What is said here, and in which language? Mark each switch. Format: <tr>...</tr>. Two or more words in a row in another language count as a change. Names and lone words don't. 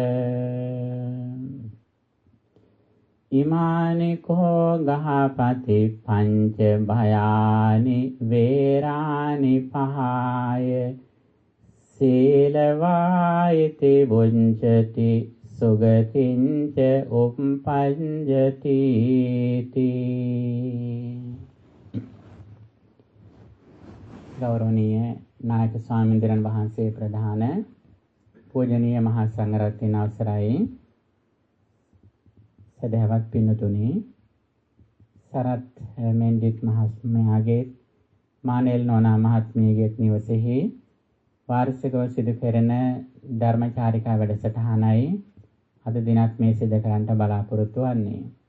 <pi>ඉමානි කෝ ගහපති පංච භයානි වේරානි පහය සීලවායිති බුඤ්ජති සුගතිංච උප්පඤ්ජති.</pi> <si>ගෞරවනීය නායක ස්වාමීන් වහන්සේ ප්‍රධාන පූජනීය මහා සංඝරත්නයන් අවසරයි. සදහවත් පින්තුනි, සරත් මෙන්ඩිත් මහත්මයාගේ මානෙල් නෝනා මහත්මියගේ නිවසේහි වාර්ෂිකව සිදු කෙරෙන ධර්මචාරිකා වැඩසටහනයි අද දිනත් මේ සිදු කරන්නට බලාපොරොත්තු වෙන්නේ.</si>